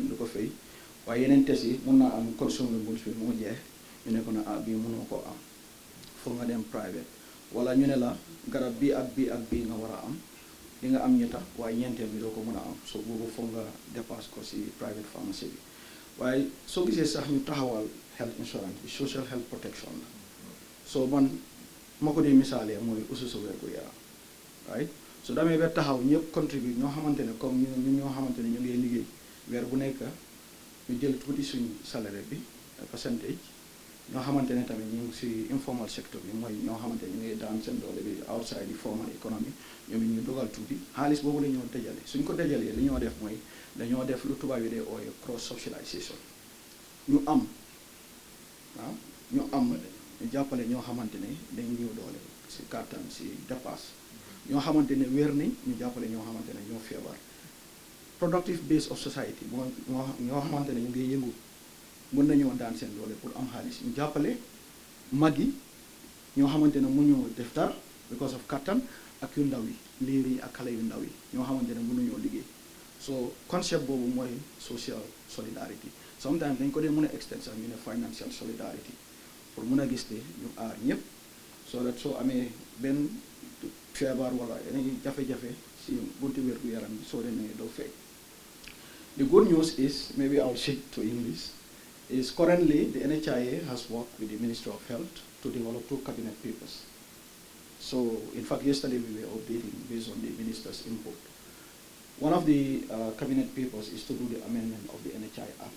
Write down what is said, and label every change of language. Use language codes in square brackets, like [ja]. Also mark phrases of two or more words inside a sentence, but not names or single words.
[wo] du ko fay waaye yeneen test yi mun naa am consumables bi moo jeex ñu ne ko na bii mënoo koo am foog nga dem private wala ñu ne la garab bii ak bii nga war a am di nga am ñetta waaye ñeenteel bi doo ko mën a am so boobu foog nga dépasse ko si [en] private pharmacy [wo] bi waaye soo gisee sax ñu taxawal [en] health insurance [wo] bi [en] social health protection [wo] la so man ma ko dee misaalee mooy ususu wérgu yaram right so damee ba taxaw ñëpp contribute ñoo xamante ne comme ñun ñoo xamante ne ñu ngi liggéey weer bu nekk ñu jël tuuti suñ salaire bi percentage ñoo xamante ne tamit ñu ngi si [en] informal sector [wo] bi mooy ñoo xamante ne ñu ngi daan seen doole bi [en] outside the formal economy [wo] ñoom it ñu dogal tuuti xaalis boobu la ñoo dajale suñ ko dajalee li ñoo def mooy dañoo def lu tubaab yi dee ooye [en] cross subsidization [wo] ñu am waaw ñu jàppale ñoo xamante ne dañ ñëw doole si kàttan si dépasse ñoo xamante ne wér nañ ñu jàppale ñoo xamante ne ñoo feebar [en] productive base of society [wo] mooy ñoo xamante ne ñu ngi yëngu mën nañoo daan seen doole pour am xaalis ñu jàppale mag yi ñoo xamante ne mënuñoo def dara [en] because of [wo] kattan ak yu ndaw yi liir yi ak xale yu ndaw yi ñoo xamante ne mënuñoo liggéey so concept boobu mooy [en] social solidarity sometimes [wo] dañ ko dee mën a extend sax ñu ne [en] financial solidarity [wo] pour mën a gis ne ñu aar ñëpp [en] so that [wo] soo amee benn feebar wala yeneen jafe-jafe si bunti wér gu yaram bi soo demee doo fay. [en] The good news is, maybe I'll shift to English, is currently the NHIA has worked with the Ministry of Health to develop 2 cabinet papers. So, in fact, yesterday we were updating based on the minister's input. One of the cabinet papers is to do the amendment of the NHI Act.